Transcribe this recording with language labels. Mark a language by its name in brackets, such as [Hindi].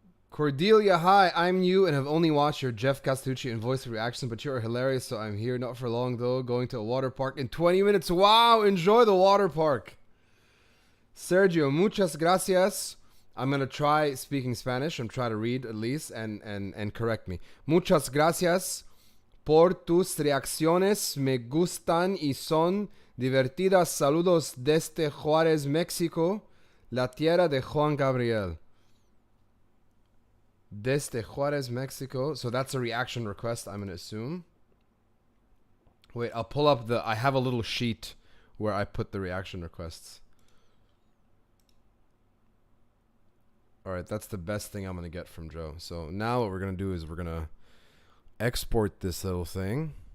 [English] Cordelia, hi, I'm you and have only watched your Jeff Castellucci and voice reaction, but you're hilarious, so I'm here. Not for long though, going to a water park in 20 minutes. Wow, enjoy the water park. Sergio, [Spanish] muchas gracias. [English] I'm going to try speaking Spanish. I'm trying to read at least and correct me. [Spanish] Muchas gracias por tus reacciones. Me gustan y son divertidas. Saludos desde Juárez, México, la tierra de Juan Gabriel. Desde Juárez, Mexico. [English] So that's a reaction request, I'm going to assume. Wait, I'll pull up I have a little sheet where I put the reaction requests. Alright, that's the best thing I'm going to get from Joe. So now what we're going to do is we're going to export this little thing.